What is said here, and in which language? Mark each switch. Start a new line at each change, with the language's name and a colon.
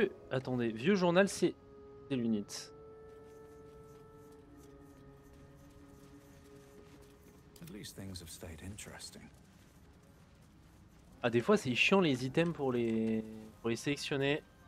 French: Attendez, vieux journal, c'est l'unité.
English: At least things have stayed interesting.
French: Ah, des fois, c'est chiant les items pour les sélectionner.